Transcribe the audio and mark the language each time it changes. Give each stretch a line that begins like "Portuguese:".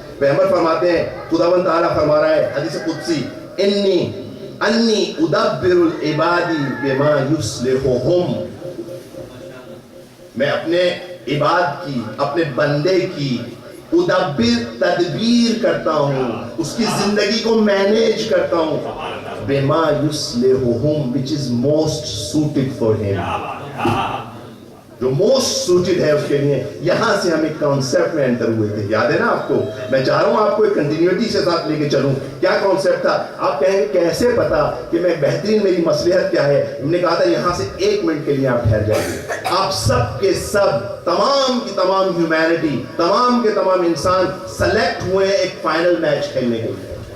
Urdu: پیغمبر فرماتے ہیں، خداوند تعالیٰ فرما رہا ہے حدیث قدسی،
Arabic: انی ادبر العباد بما یصلحہم.
Urdu: میں اپنے عباد کی، اپنے بندے کی تدبیر کرتا ہوں، اس کی زندگی کو مینیج کرتا ہوں.
Arabic: بما یصلحہم
English: which is most suited for him.
Urdu: جو موسٹ سوٹڈ ہے اس کے لیے. یہاں سے ہم ایک کانسیپٹ میں انٹر ہوئے تھے، یاد ہے نا آپ کو؟ میں چاہ رہا ہوں آپ کو ایک کنٹینیوٹی سے ساتھ لے کے چلوں. کیا کانسیپٹ تھا؟ آپ کہیں گے کیسے پتا کہ میں بہترین میری مصلحت کیا ہے؟ ہم نے کہا تھا یہاں سے ایک منٹ کے لیے آپ ٹھہر جائیے. آپ سب کے سب، تمام کی تمام ہیومینٹی، تمام کے تمام انسان سلیکٹ ہوئے ایک فائنل میچ کھیلنے کے لیے.